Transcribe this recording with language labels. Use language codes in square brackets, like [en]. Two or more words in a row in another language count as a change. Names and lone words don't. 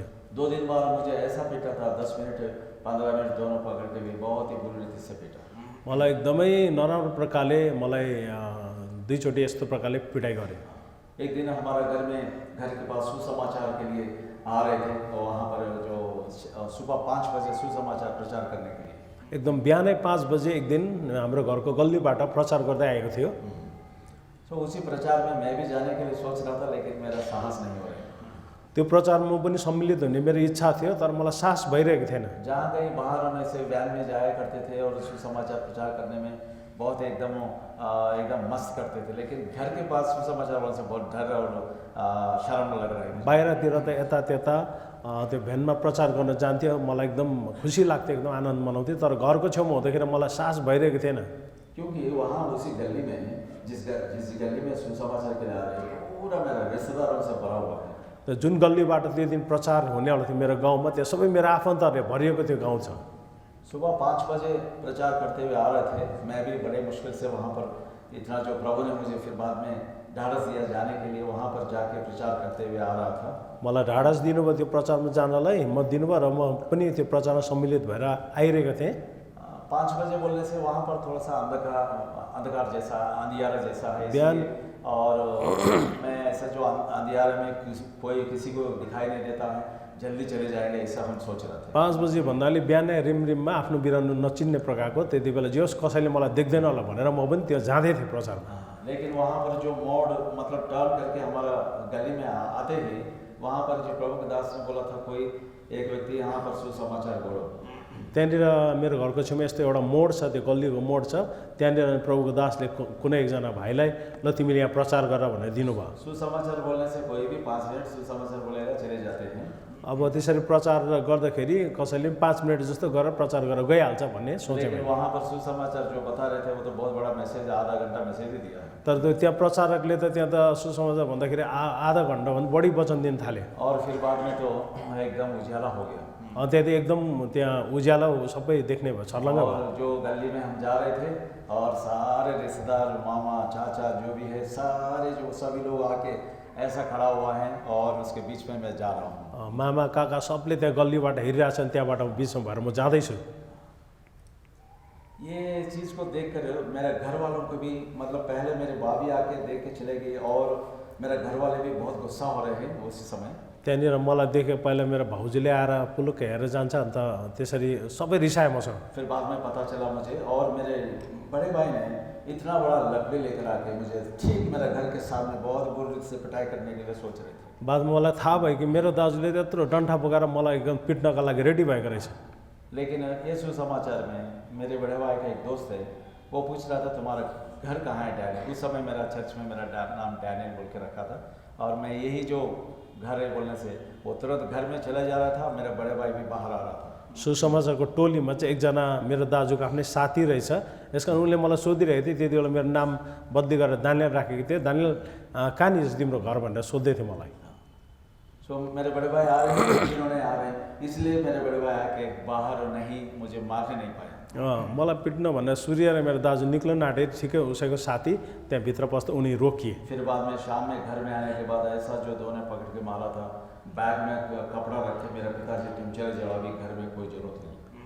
[hi] 2 दिन बाद मुझे ऐसा पीटा था, 10 मिनट 15 मिनट दोनों पकड़ के भी बहुत ही बुरी रीति से पीटा। [ne] मलाई एकदमै नराम्रो प्रकारले मलाई 2 चोटि यस्तो प्रकारले पिटाइ गरे। [hi] एक दिन हमारा घर के पास सुसमाचार के लिए आ रहे थे, और वहाँ पर जो सुबह 5 बजे सुसमाचार प्रचार करने के लिए [ne] एकदम बिहानै 5 बजे एक दिन हाम्रो घरको गल्लीबाट प्रचार गर्दै आएको थियो। [hi] तो उसी प्रचार में मैं भी जाने के लिए सोच रहा था, लेकिन मेरा साहस नहीं हो रहा। [ne] त्यो प्रचारमा पनि सम्मिलित हुने मेरो इच्छा थियो, तर मलाई साहस भइरहेको थिएन। [hi] जहाँ कहीं बाहर होने से वैन में जाया करते थे और सुसमाचार प्रचार करने में बहुत एकदम मस्त करते थे, लेकिन घर के पास सुसमाचार वाले से बहुत डर और शर्म लग रहा है। [ne] बाहिरतिर त यता त्यता त्यो भ्यानमा प्रचार गर्न जान्थ्यो, मलाई एकदम खुसी लाग्थ्यो, एकदम आनन्द मनाउँथ्यो, तर घरको छेउमा हुँदाखेरि मलाई साहस भइरहेको थिएन। [hi] क्योंकि वहाँ उसी गली में जिस गली में सुसमाचार के लिए आ रहे हैं, पूरा मेरा रिश्तेदारों से भरा हुआ है। [ne] त जुन गल्लीबाट त्यो दिन प्रचार हुनेवाला थियो मेरो गाउँमा, त्यो सबै मेरो आफन्तहरूले भरिएको त्यो गाउँ छ। [hi] सुबह 5 बजे प्रचार करते हुए आ रहे थे, मैं भी बड़े मुश्किल से वहाँ पर, इतना जो प्रभु ने मुझे फिर बाद में ढाढ़स दिया जाने के लिए, वहाँ पर जाके प्रचार करते हुए आ रहा था। [ne] मलाई ढाडस दिनुभयो त्यो प्रचारमा जानलाई, हिम्मत दिनुभयो र म पनि त्यो प्रचारमा सम्मिलित भएर आइरहेको थिएँ। [hi] 5 बजे बोलने से वहाँ पर थोड़ा सा अंधकार जैसा, अंधियारा जैसा है, बयान और मैं ऐसा जो अंधियारे में कोई किसी को दिखाई नहीं देता है, जल्दी चले जाएंगे, ऐसा हम सोच रहे थे। [ne] 5 बजे भन्नाले बिहानै रिमरिममा आफ्नो बिरानो नचिन्ने प्रकारको, त्यति बेला जे होस् कसैले मलाई देख्दैन होला भनेर म पनि त्यो जाँदै थिएँ प्रचारमा। [hi] लेकिन वहाँ पर जो मोड़, मतलब टर्न करके हमारा गली में आते ही, वहाँ पर जो प्रभु के दास ने बोला था, कोई एक व्यक्ति यहाँ पर सुसमाचार बोलो। [ne] त्यहाँनिर मेरो घरको छेउमा यस्तो एउटा मोड छ, त्यो गल्लीको मोड छ, त्यहाँनिर प्रभुको दासले कुनै एकजना भाइलाई ल तिमीले यहाँ प्रचार गर भनेर दिनुभयो। [hi] सुसमाचार बोलने से कोई भी 5 मिनट सुसमाचार बोलेगा चले जाते हैं। [ne] अब त्यसरी प्रचार गर्दाखेरि कसैले 5 मिनट जस्तो गरेर प्रचार गरेर गइहाल्छ भन्ने सोचेँ। [hi] लेकिन वहाँ पर सुसमाचार जो बता रहे थे वो तो बहुत बड़ा मैसेज, आधा घंटा मैसेज ही दिया है। [ne] तर त्यो त्यहाँ प्रचारकले त त्यहाँ त सुसमाचार भन्दाखेरि आधा घन्टाभन्दा बढी वचन दिन थाले। [hi] और फिर बाद में तो एकदम उजाला हो गया, [ne] त्यहाँदेखि एकदम त्यहाँ उज्यालो सबै देख्ने भयो, छर्लङ्ग भयो। [hi] और जो गली में हम जा रहे थे, और सारे रिश्तेदार, मामा चाचा जो भी है, सारे जो सभी लोग आके ऐसा खड़ा हुआ है, और उसके बीच में मैं जा रहा हूँ। [ne] मामा काका सबले त्यहाँ गल्लीबाट हेरिरहेछन्, त्यहाँबाट बिचमा भएर म जाँदैछु। [hi] ये चीज़ को देखकर मेरे घर वालों को भी, मतलब पहले मेरे भाभी आके देख के चले गई, और मेरे घर वाले भी बहुत गुस्सा हो रहे हैं उसी समय। [ne] त्यहाँनिर मलाई देखे पहिला मेरो भाउजूले आएर पुलुक्क हेरेर जान्छ, अन्त त्यसरी सबै रिसाए मसँग। [hi] फिर बाद में पता चला मुझे, और मेरे बड़े भाई ने इतना बड़ा लकड़ी लेकर आके मुझे ठीक मेरे घर के सामने बहुत बुरी से पिटाई करने के लिए सोच रहे थे। [ne] बादमा मलाई थाहा भयो कि मेरो दाजुले त्यत्रो डन्ठा बोकाएर मलाई एकदम पिट्नका लागि रेडी भएको रहेछ। [hi] लेकिन ये सुसमाचार में मेरे बड़े भाई का एक दोस्त है, वो पूछ रहा था तुम्हारा घर कहाँ है डैनी। उस समय मेरा चर्च में मेरा नाम डैनी बोल के रखा था, और मैं यही जो घर है बोलने से वो तुरंत घर में चला जा रहा था, मेरा बड़े भाई भी बाहर आ रहा था। [ne] सुसमाचारको टोलीमा चाहिँ एकजना मेरो दाजुको आफ्नै साथी रहेछ, यस कारण उनले मलाई सोधिरहेको थियो। त्यति बेला मेरो नाम बदली गरेर दानियल राखेको थियो। दानियल कहाँनिर छ तिम्रो घर भनेर सोध्दै थियो मलाई। [hi] सो मेरे बड़े भाई आ रहे हैं, जिन्होंने आ रहे हैं, इसलिए मेरे बड़े भाई आके बाहर नहीं, मुझे मारने नहीं पाया। [ne] मलाई पिट्न भनेर सूर्य र मेरो दाजु निक्लन आँटे, ठिकै उसैको साथी त्यहाँ भित्र पस्दा उनी रोकिए। [hi] फिर बाद में शाम में घर में आने के बाद ऐसा जो दोनों पकड़ के मारा था, बैग में कपड़ा रखे, मेरा पिताजी तुम चले जाओ, अभी घर में कोई जरूरत नहीं।